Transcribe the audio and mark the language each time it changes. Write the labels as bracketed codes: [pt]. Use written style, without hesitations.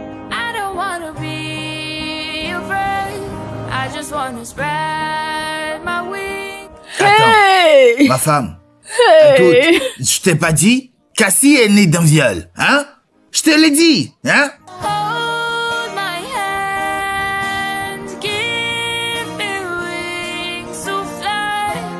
[en] I don't wanna be your friend. I just wanna spread my wings. Hey! [fr] Ma femme. Hey! Écoute, je t'ai pas dit? Cassie est née d'un viol, hein? Je te l'ai dit, hein? [en] Hold my hand, give me wings to fly.